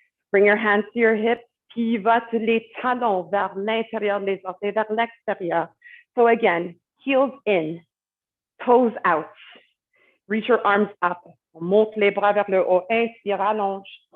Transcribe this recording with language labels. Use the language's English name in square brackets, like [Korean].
[English] Bring your hands to your hips, [French] pivote les talons vers l'intérieur, les orteils vers l'extérieur. [English] So again, heels in, toes out. Reach your arms up. [French] On monte les bras vers le haut, inspire, allonge.